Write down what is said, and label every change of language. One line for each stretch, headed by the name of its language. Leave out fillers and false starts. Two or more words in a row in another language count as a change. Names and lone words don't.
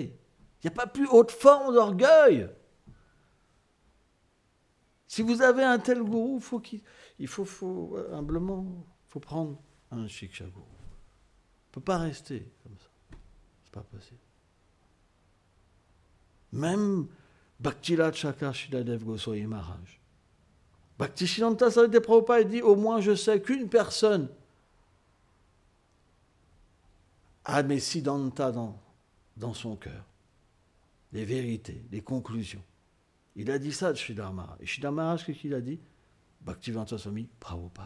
French: Il n'y a pas plus haute forme d'orgueil. Si vous avez un tel gourou, il faut humblement, faut prendre un Shiksha Guru. On ne peut pas rester comme ça. C'est pas possible. Même Bhakti-Raj Chakra Shiladev Goswami Maharaj. Bhaktisiddhanta Saraswati Prabhupada dit, au moins je sais qu'une personne a mes siddhanta dans son cœur. Les vérités, les conclusions. Il a dit ça de Sridhar Maharaj. Et Sridhar Maharaj, qu'est-ce qu'il a dit? Bhaktivedanta Swami Prabhupada.